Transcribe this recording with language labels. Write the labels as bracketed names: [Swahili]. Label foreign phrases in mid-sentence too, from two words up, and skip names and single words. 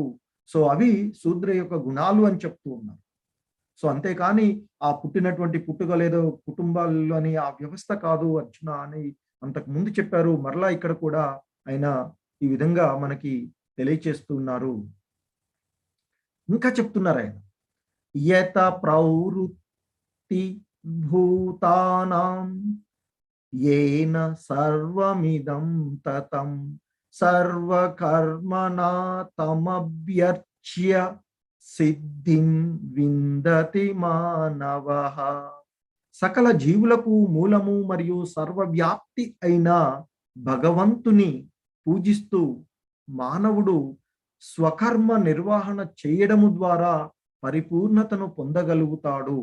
[Telugu] సో అవి శూద్ర యొక్క గుణాలు అని చెప్తూ ఉన్నారు. సో అంతేకాని ఆ పుట్టినటువంటి పుట్టుకలేదో కుటుంబాలు అని ఆ వ్యవస్థ కాదు అర్జున అని అంతకు ముందు చెప్పారు. మరలా ఇక్కడ కూడా ఆయన ఈ విధంగా మనకి తెలియచేస్తున్నారు. ఇంకా చెప్తున్నారు ఆయన, [Sanskrit] యత ప్రవృత్తి భూతానాం येन सर्वमिदं ततं सर्वकर्मणा तमभ्यर्च्य సిద్ధిం విందతి మానవః. [Telugu] సకల జీవులకు మూలము మరియు సర్వవ్యాప్తి అయిన భగవంతుని పూజిస్తూ మానవుడు స్వకర్మ నిర్వహణ చేయడము ద్వారా పరిపూర్ణతను పొందగలుగుతాడు.